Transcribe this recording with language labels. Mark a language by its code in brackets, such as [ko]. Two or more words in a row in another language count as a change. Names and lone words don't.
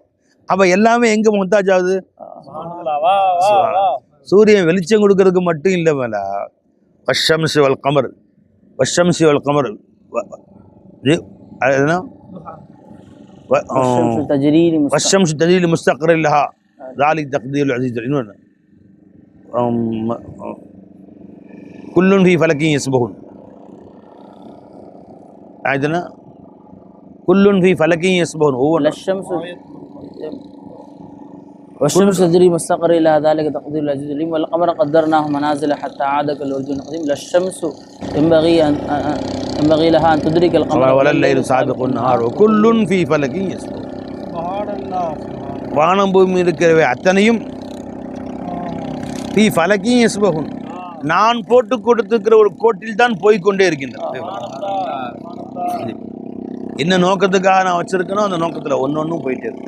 [ta] அப்ப எல்லாமே எங்க முத்தாஜ் ஆகுது? சூரியன் வெளிச்சம் கொடுக்கறதுக்கு மட்டும் இல்லை மேல. [ar] والشمس والقمر، والشمس والقمر، والشمس تجري لمستقر لها ذلك تقدير العزيز العليم. كل في فلك يسبحون. ஆயிதுனா كل في فلك يسبحون. والشمس تجري مستقر إلى ذلك تقدير العزيز العليم. والقمر قدرناه منازل حتى عاد كالعرجون القديم. لا الشمس ينبغي لها أن تدرك القمر ولا الليل سابق النهار وكل في فلك يسبحون. [ta] வானம் பூமி இருக்கிறவை அத்தனையும் [ar] في فلك يسبحون, [ta] நான் போட்டு கொடுத்துக்கிற ஒரு கோட்டில் தான் போய்கொண்டே இருக்கின்றன. என்ன நோக்கத்துக்காக நான் வச்சிருக்கணும் அந்த நோக்கத்தில் ஒன்னொன்னும் போயிட்டே இருக்கு.